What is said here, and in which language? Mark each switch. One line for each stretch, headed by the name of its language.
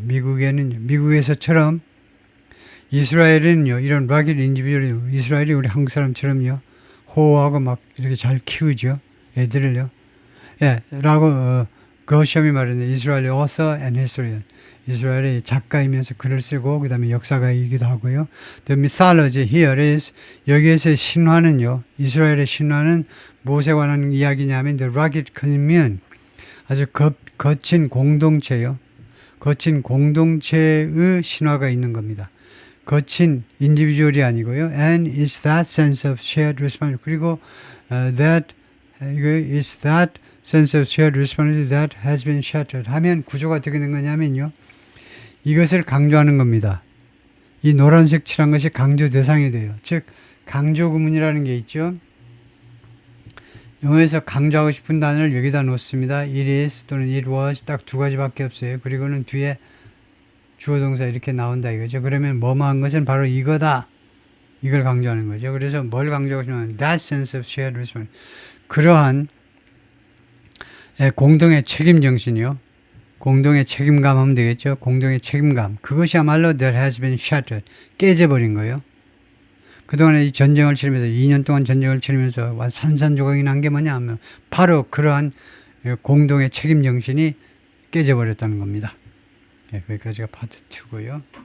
Korean: 미국에서처럼 이스라엘은요, 이런
English: rugged individualism,
Korean: 이스라엘이 우리 한국 사람처럼요, 호호하고 막 이렇게 잘 키우죠. 애들을요. 라고, 거시엄이 말했는데 이스라엘의
English: author and historian.
Korean: 이스라엘의 작가이면서 글을 쓰고 그 다음에 역사가이기도 하고요.
English: The mythology here is
Korean: 여기에서의 신화는요. 이스라엘의 신화는 무엇에 관한 이야기냐면
English: the rugged commune
Korean: 아주 거친 공동체요. 거친 공동체의 신화가 있는 겁니다. 거친 인디비주얼이 아니고요.
English: And it's that sense of shared responsibility. 그리고 that is that sense of shared responsibility that has been shattered.
Korean: 하면 구조가 어떻게 된 거냐면요. 이것을 강조하는 겁니다. 이 노란색 칠한 것이 강조 대상이 돼요. 즉 강조 구문이라는 게 있죠. 영어에서 강조하고 싶은 단어를 여기다 놓습니다.
English: It is
Korean: 또는
English: it was
Korean: 딱 두 가지밖에 없어요. 그리고는 뒤에 주어 동사 이렇게 나온다 이거죠. 그러면 뭐뭐한 것은 바로 이거다. 이걸 강조하는 거죠. 그래서 뭘 강조하고 싶냐면
English: that sense of shared responsibility.
Korean: 그러한 공동의 책임 정신이요. 공동의 책임감 하면 되겠죠. 공동의 책임감. 그것이야말로
English: that has been shattered.
Korean: 깨져버린 거예요. 그동안에 이 전쟁을 치르면서 2년 동안 전쟁을 치르면서 산산조각이 난 게 뭐냐 하면 바로 그러한 공동의 책임 정신이 깨져버렸다는 겁니다. 네, 거기까지가 파트 2고요.